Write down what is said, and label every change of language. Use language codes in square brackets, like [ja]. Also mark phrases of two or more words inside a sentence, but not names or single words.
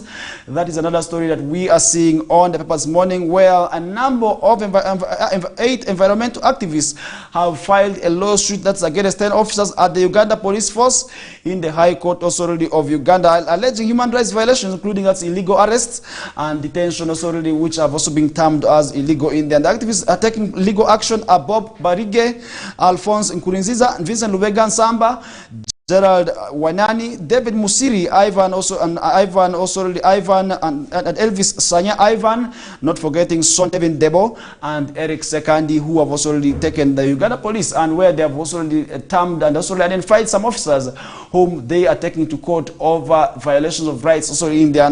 [en] That is another story that we are seeing on the paper this morning, where a number of 8 environmental activists have filed a lawsuit that's against 10 officers at the Uganda Police Force in the High Court Authority of Uganda, alleging human rights violations, including that's illegal arrests and detention authority, which have also been termed as illegal in there. And the activists are taking legal action are Bob Barige, Alphonse Nkurinziza, Vincent Lubega Nsamba, Gerald Wanani, David Musiri, Ivan and Elvis Sanya Ivan, not forgetting Son Devin Debo and Eric Sekandi, who have also already taken the Uganda police, and where they have also already termed and also identified some officers whom they are taking to court over violations of rights also in there.